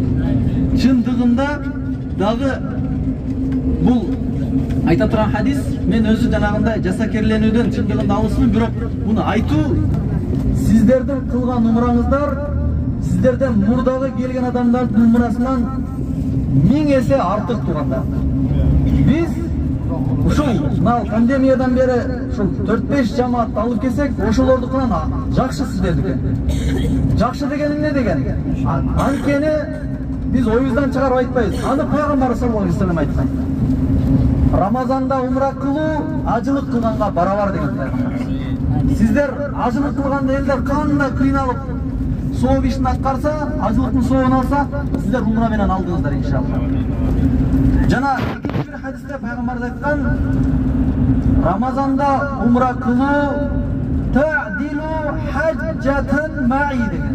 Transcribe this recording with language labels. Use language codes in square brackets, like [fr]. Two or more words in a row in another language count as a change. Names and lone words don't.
[ky] Чындыгында дагы бул айта турган хадис, мен өзү жанагындай жасакерленүүдөн чындыгында алысмын, бирок муну айтуу сиздердин кылган умраңыздар сиздерден мурдагы келген адамдардын умрасынан 1000 эсе артык тургандар. Биз ушул пандемиядан бери ушул 4-5 жамаат алып келсек, ошолордукунан жакшы сиздердики. Жакшы деген эмне деген? Анткени биз оюбуздан чыгарып айтпайбыз. Аны Пайгамбар [ar] صلى الله عليه وسلم [ky] айткан. Рамазанда умра кылуу ажылык кылганга барабар деген Пайгамбар. Сиздер ажылык кылганда элдер кандай кыйналып сооп ишин аткарса, ажылыктын сообун алса, сиздер умра менен алдыңыздар иншалла. Жана экинчи бир хадисте Пайгамбар айткан, Рамазанда умра кылуу [ar] تعدل حجة معي [ky] деген.